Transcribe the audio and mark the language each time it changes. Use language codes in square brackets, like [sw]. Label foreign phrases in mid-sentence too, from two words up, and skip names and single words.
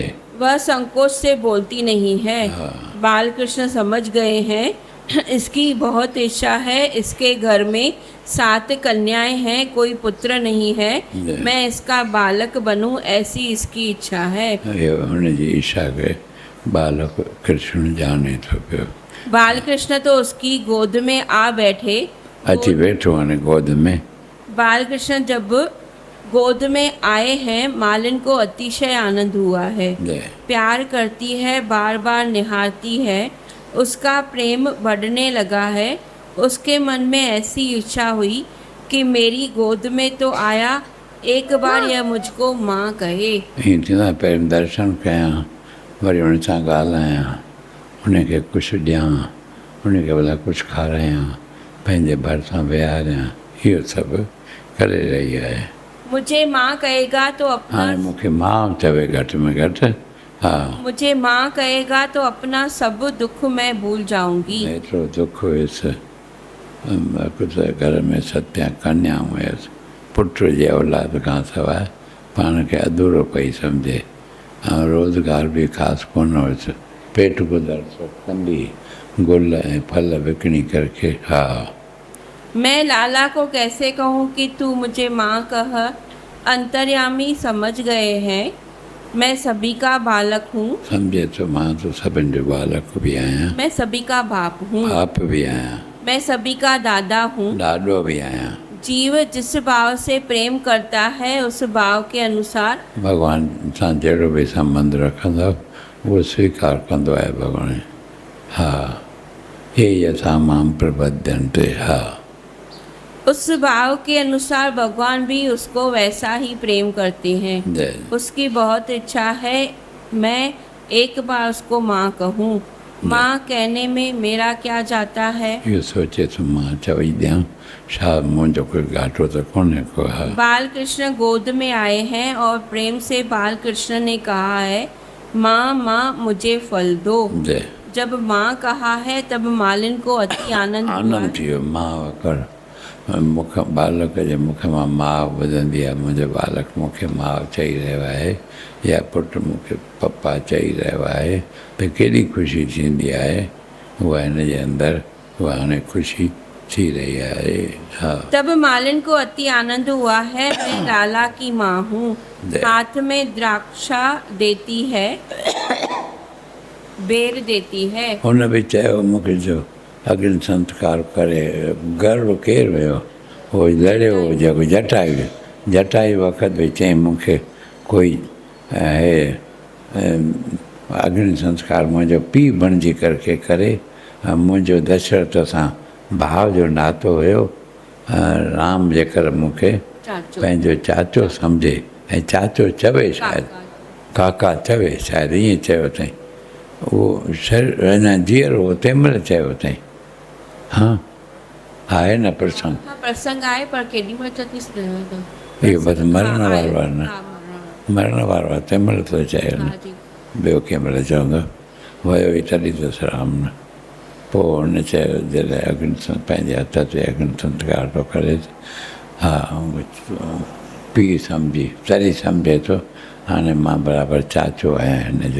[hi] वह संकोच से बोलती नहीं है। बालकृष्ण समझ गए हैं इसकी बहुत इच्छा है। इसके घर में 7 कन्याएं हैं, कोई पुत्र नहीं है। मैं इसका बालक बनूं, ऐसी इसकी इच्छा है। [sd] हुनजी इच्छा के बालक कृष्ण जाने थो पियो। [hi] बालकृष्ण तो उसकी गोद में आ बैठे। [sd] अची बैठो हाणे गोद में। [hi] बालकृष्ण जब गोद में आए हैं, मालिन को अतिशय आनंद हुआ है। प्यार करती है, बार बार निहारती है। उसका प्रेम बढ़ने लगा है। उसके मन में ऐसी इच्छा हुई कि मेरी गोद में तो आया, एक बार यह मुझको माँ कहे। [sd] ईअं पहिरियों दर्शन कयां, वरी हुन सां ॻाल्हायां, हुनखे कुझु ॾियां, हुनखे भला कुझु खारायां, पंहिंजे भरिसां विहारियां, इहो सभु करे रही आहे। [hi] मुझे माँ कहेगा तो अपना, [sd] हाणे मूंखे मां चवे घटि में घटि। हा, [hi] मुझे माँ कहेगा तो अपना सब दुख मैं भूल जाऊंगी। [sd] एतिरो दुख हुयुसि, कुझु घर में 7 कन्याऊं हुयसि, पुट जे औलाद खां सवाइ पाण खे अधूरो पई सम्झे, ऐं रोज़गार बि ख़ासि कोन हुयुसि। पेट गुज़र कंदी गुल ऐं फल विकिणी करके। हा, [hi] मैं लाला को कैसे कहूँ कि तू मुझे माँ कह। अंतर्यामी समझ गए हैं मैं सभी का बालक हूँ। [sd] समझे तो मां तो सभिनि जो बालक भी आहियां। [hi] मैं सभी का बाप हूँ। [sd] बाप भी आहियां। [hi] मैं सभी का दादा हूँ। [sd] ॾाॾो भी आहियां। [hi] जीव जिस भाव से प्रेम करता है उस भाव के अनुसार [sd] भगवान सां जहिड़ो भी संबंध रखंदो उहो स्वीकार कंदो आहे भॻवान। हा, हे [sa] यथा मां प्रपद्यन्ते। [sd] हा, [hi] उस भाव के अनुसार भगवान भी उसको वैसा ही प्रेम करते हैं। उसकी बहुत इच्छा है मैं एक बार उसको माँ कहूँ। माँ कहने में मेरा क्या जाता है। [sd] इहो सोचे तो मां चवई ॾियां, छा मुंहिंजो कोई घाटो तो कोन्हे को। [hi] बालकृष्ण गोद में आए हैं और प्रेम से बालकृष्ण ने कहा है माँ माँ मुझे फल दो। जब माँ कहा है तब मालिन को अति आनंद हुआ। [sd] आनंद थी वियो। मां वकर मुख बालक जे मुख मां माउ ॿुधंदी आहे, मुंहिंजो बालक मूंखे माउ चई रहियो आहे या पुटु मूंखे पप्पा चई रहियो आहे, त केॾी ख़ुशी थींदी आहे। उहा हिन जे अंदरि उहा हाणे ख़ुशी थी रही है। [hi] हाँ। तब मालिन को अति आनंद हुआ है, मैं लाला की माँ हूँ। हाथ में द्राक्षा देती है, बेर देती है। [sd] हुन बि चयो मूंखे जो अग्नि संस्कार करे। गर्व केरु हुयो? उहो लड़ियो हो जेको जटाई वक़्तु बि चई मूंखे कोई अग्नि संस्कार मुंहिंजो पीउ बणिजी करके करे। मुंहिंजो दशरथ सां भाव जो नातो हुयो। राम जेकर मूंखे पंहिंजो चाचो सम्झे ऐं चाचो चवे शायदि, काका चवे शायदि, ईअं चयो अथई। उहो शरीर अञा जीअरो हो तंहिं महिल चयो अथई। हाँ, आहे न प्रसंग? प्रसंग आहे, पर केॾी महिल इहो बसि मरण वारो आहे न, मरण वारो आहे, तंहिं महिल थो चयो न। ॿियो कंहिं महिल चवंदो वियो ई तॾहिं अथसि राम न। पोइ हुन चयो जॾहिं अग्नि पंहिंजे हथ ते अग्नि संस्कार थो करे, हा पीउ सम्झी तॾहिं सम्झे थो हाणे मां बराबरि चाचो आहियां हिन जो।